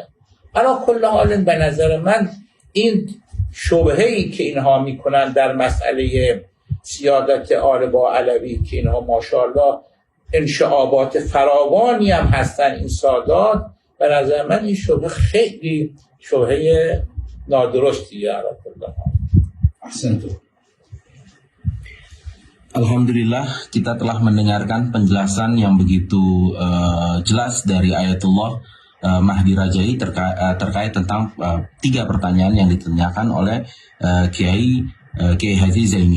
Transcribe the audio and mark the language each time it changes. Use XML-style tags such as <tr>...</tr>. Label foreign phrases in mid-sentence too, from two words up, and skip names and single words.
<fa>علا کل حال به نظر من این شبهه‌ای که اینها میکنن در مسئله سیادت آل با علوی که اینها ماشاءالله انشعابات فراوانی هم هستن این سادات، به نظر من این شبهه خیلی شبهه نادرستیه. علا کل حال.</fa> <id>Ahsantu. Alhamdulillah, kita telah mendengarkan penjelasan yang begitu jelas dari Ayatullah Mahdi Rajai terkait tentang 3 pertanyaan yang ditanyakan oleh Kiai Haji Zaini.</id>